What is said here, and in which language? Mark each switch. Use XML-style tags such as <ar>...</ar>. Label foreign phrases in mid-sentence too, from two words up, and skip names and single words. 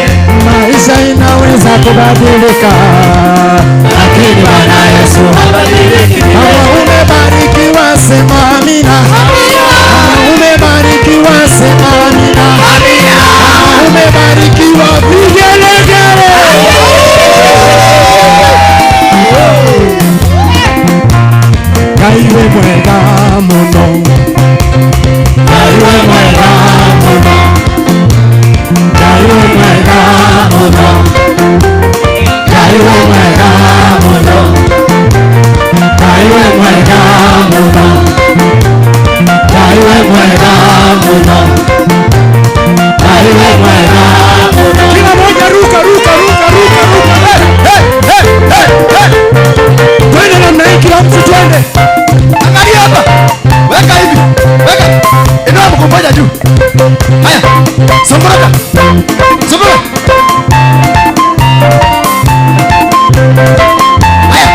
<sw>Maisha inaweza kubadilika, lakini Bwana Yesu habadiliki milele. Kama umebarikiwa sema amina. Kama umebarikiwa sema amina. Kama umebarikiwa vigelegele.</sw> <ki>Kaiwe mwega muno. Kaiwe mwega muno. Kaiwe mwega muno. Kaiwe mwega muno. Kaiwe mwega muno. Kaiwe mwega muno. Kaiwe mwega muno.</ki> <sw>Kila moja ruka ruka ruka ruka ruka. Hey. Twende namna hii kila mtu twende. Angalia hapa. Weka hivi. Weka. Inua mkono moja juu. Haya. Songoroka. Songoroka. Haya.</sw>